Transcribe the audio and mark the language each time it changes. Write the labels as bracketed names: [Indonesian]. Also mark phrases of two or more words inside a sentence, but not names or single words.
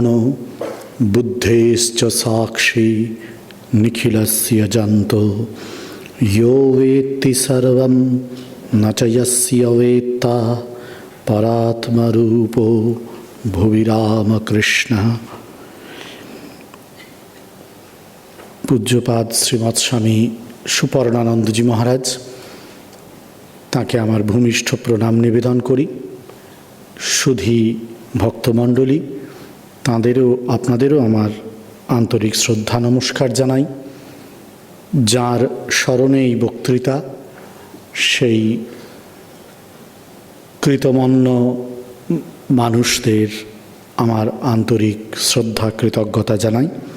[Sanskrit] बुद्धेश्च साक्षी निखिलस्य जंतो यो वेत्ति सर्वं न च यस्य वेत्ता परात्मरूपो भुवि रामकृष्ण। [Bangla] पूज्यपाद श्रीमৎ स्वामी সুপর্ণানন্দজি মহারাজ, তাকে আমার ভূমিষ্ঠ প্রণাম নিবেদন করি। সুধী ভক্তমণ্ডলী, তাঁদেরও আপনাদেরও আমার আন্তরিক শ্রদ্ধা নমস্কার জানাই। যার স্মরণে এই বক্তৃতা, সেই কৃতমন্য মানুষদের আমার আন্তরিক শ্রদ্ধা কৃতজ্ঞতা জানাই।